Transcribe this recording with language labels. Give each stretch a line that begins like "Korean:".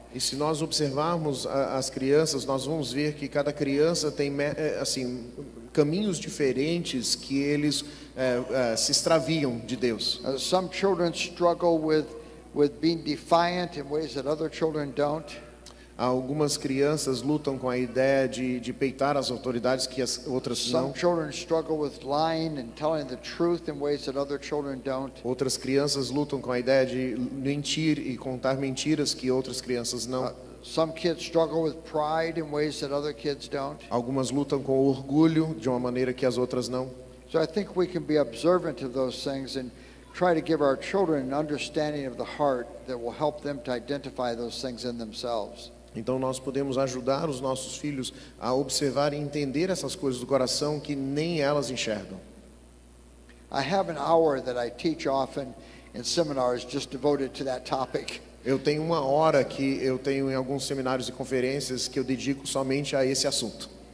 Portuguese: E se nós observarmos as crianças, nós vamos ver que cada criança tem assim caminhos diferentes que eles se extraviam de Deus.
English: Some children struggle with being defiant in ways that other children don't.
Portuguese: Algumas crianças lutam com a ideia de peitar as autoridades que as outras não.
English: Some children struggle with lying and telling the truth in ways that other children don't.
Portuguese: Outras crianças lutam com a ideia de mentir e contar mentiras que outras crianças não.
English: Some kids struggle with pride in ways that other kids don't.
Portuguese: Algumas lutam com orgulho de uma maneira que as outras não.
English: So I think we can be observant of those things and try to give our children an understanding of the heart that will help them to identify those things in themselves.
Portuguese: Então nós podemos ajudar os nossos filhos a observar e entender essas coisas do coração que nem elas enxergam.
English: I have an hour that I teach often in seminars just devoted to that topic.
Portuguese: Eu tenho uma hora que eu tenho em alguns seminários e conferências que eu dedico somente a esse assunto.